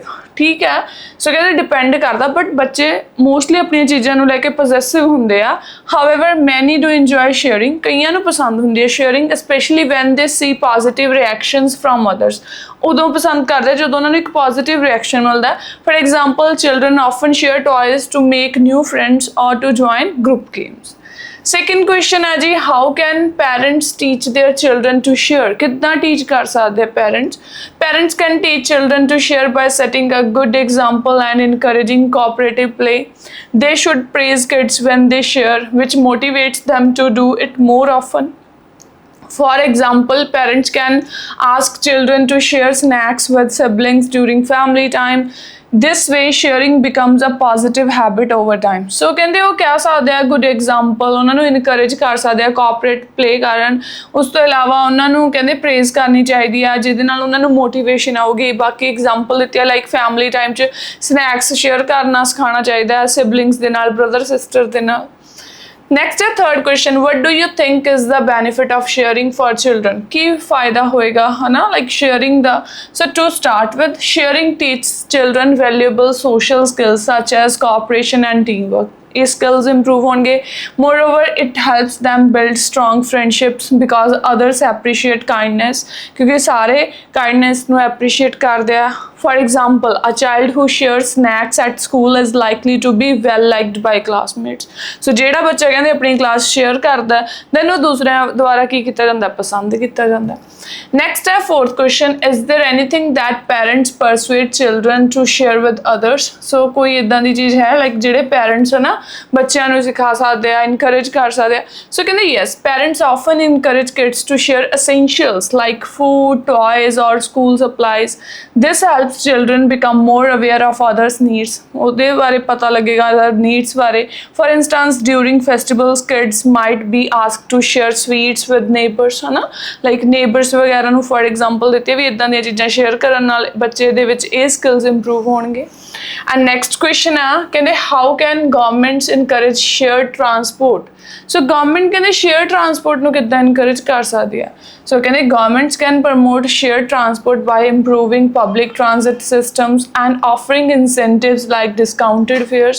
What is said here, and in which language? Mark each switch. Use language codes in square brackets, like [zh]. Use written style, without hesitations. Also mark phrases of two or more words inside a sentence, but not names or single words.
[pa] ਠੀਕ ਹੈ, ਸੋ ਕਹਿੰਦੇ ਡਿਪੈਂਡ ਕਰਦਾ, ਬਟ ਬੱਚੇ ਮੋਸਟਲੀ ਆਪਣੀਆਂ ਚੀਜ਼ਾਂ ਨੂੰ ਲੈ ਕੇ ਪੋਜ਼ੈਸਿਵ ਹੁੰਦੇ ਆ। [en] however many do enjoy sharing, [pa] ਕਈਆਂ ਨੂੰ ਪਸੰਦ ਹੁੰਦੀ ਹੈ ਸ਼ੇਅਰਿੰਗ, [en] specially when they see positive reactions from others. [pa] ਉਦੋਂ ਪਸੰਦ ਕਰਦੇ ਜਦੋਂ ਉਹਨਾਂ ਨੂੰ ਇੱਕ [en] positive reaction [pa] ਮਿਲਦਾ। [en] for example children often share toys to make new friends or to join group games। second question [pa] ਹੈ ਜੀ, [en] how can parents teach their children to share? [pa] ਕਿੱਦਾਂ ਟੀਚ ਕਰ ਸਕਦੇ [en] parents can teach children to share by setting a good example and encouraging cooperative play। they should praise kids when they share, which motivates them to do it more often। For example, parents can ask children to share snacks with siblings during family time। this way sharing becomes a positive habit over time। [pa] so ਕਹਿੰਦੇ ਉਹ ਕਹਿ ਸਕਦੇ ਆ [en] good example, [pa] ਉਹਨਾਂ ਨੂੰ encourage ਕਰ ਸਕਦੇ ਆ [en] cooperate play [pa] ਕਰਨ। ਉਸ ਤੋਂ ਇਲਾਵਾ ਉਹਨਾਂ ਨੂੰ ਕਹਿੰਦੇ praise ਕਰਨੀ ਚਾਹੀਦੀ ਆ, ਜਿਹਦੇ ਨਾਲ ਉਹਨਾਂ ਨੂੰ motivation ਆਊਗੀ। ਬਾਕੀ example ਦਿੱਤੀ ਆ [en] like family time [pa] 'ਚ [en] snacks share [pa] ਕਰਨਾ ਸਿਖਾਉਣਾ ਚਾਹੀਦਾ, siblings ਦੇ ਨਾਲ, [en] brother sister [pa] ਦੇ ਨਾਲ। [en] नेक्स्ट है third question, what do you think is the benefit of sharing for children? [pa] ਕੀ ਫਾਇਦਾ ਹੋਵੇਗਾ ਹੈ ਨਾ [en] like sharing the. So to start with, sharing teach children valuable social skills such as cooperation and team work. [hi] ये स्किल्स इंप्रूव होंगे। [en] moreover it helps them build strong friendships because others appreciate kindness, [hi] क्योंकि सारे काइंडनेस नू एप्रीशिएट करते हैं। [en] For example, a child who shares snacks at school is likely to be well liked by classmates। [pa] so ਜਿਹੜਾ ਬੱਚਾ ਕਹਿੰਦੇ ਆਪਣੀ ਕਲਾਸ ਸ਼ੇਅਰ ਕਰਦਾ ਦੈਨ ਉਹ ਦੂਸਰਿਆਂ ਦੁਆਰਾ ਕੀ ਕੀਤਾ ਜਾਂਦਾ, ਪਸੰਦ ਕੀਤਾ ਜਾਂਦਾ। ਨੈਕਸਟ ਹੈ [en] fourth question, is there anything that parents persuade children to share with others? [pa] so ਕੋਈ ਇਦਾਂ ਦੀ ਚੀਜ਼ ਹੈ ਲਾਈਕ ਜਿਹੜੇ ਪੈਰੈਂਟਸ ਹੈ ਨਾ ਬੱਚਿਆਂ ਨੂੰ ਸਿਖਾ ਸਕਦੇ ਆ, ਇਨਕਰੇਜ ਕਰ ਸਕਦੇ ਆ। ਸੋ ਕਹਿੰਦੇ [en] yes, parents often encourage kids to share essentials like food, toys or school supplies। this helps children become more aware of others needs। [pa] ਉਹਦੇ ਬਾਰੇ ਪਤਾ ਲੱਗੇਗਾ [en] other needs ਬਾਰੇ। for instance, during festivals kids might be asked to share sweets with neighbors [pa] ਹੈ ਨਾ, [en] like neighbors [pa] ਵਗੈਰਾ ਨੂੰ [en] for example [pa] ਦਿੱਤੇ ਵੀ ਇਦਾਂ ਦੀਆਂ ਚੀਜ਼ਾਂ ਸ਼ੇਅਰ ਕਰਨ ਨਾਲ ਬੱਚੇ ਦੇ ਵਿੱਚ ਇਹ ਸਕਿੱਲਸ ਇੰਪਰੂਵ ਹੋਣਗੇ। [en] and next question [pa] ਆ, ਕਹਿੰਦੇ [en] how can governments encourage shared transport? [pa] ਸੋ ਗਵਰਨਮੈਂਟ ਕਹਿੰਦੇ [en] share transport [pa] ਨੂੰ ਕਿੱਦਾਂ ਇਨਕਰੇਜ ਕਰ ਸਕਦੀ ਆ? ਸੋ ਕਹਿੰਦੇ [en] governments can promote share transport by improving public transit systems and offering incentives like discounted fares.